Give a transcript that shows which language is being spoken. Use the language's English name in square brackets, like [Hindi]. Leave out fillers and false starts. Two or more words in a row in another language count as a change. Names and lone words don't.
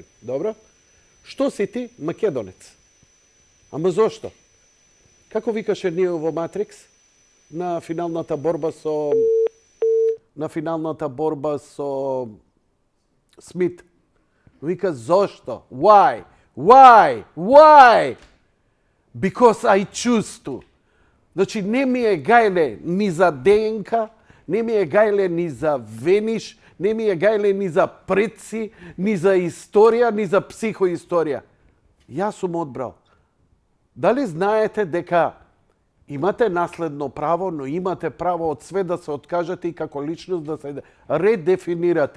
[Macedonian] Добро? Што си ти? Македонец. Ама зошто? Како викаше ние во Матрикс на финалната борба со Смит? Вика зошто? [English] Why? Because I choose to. [Macedonian] Значи не ми е гајле ни за ДНК, не ми е гајле ни за Вениш, не ми е гајле ни за предци, ни за историја, ни за психоисторија. Јас сум одбрал. Дали знаете дека имате наследно право, но имате право од све да се откажете и како личност да се редефинирате?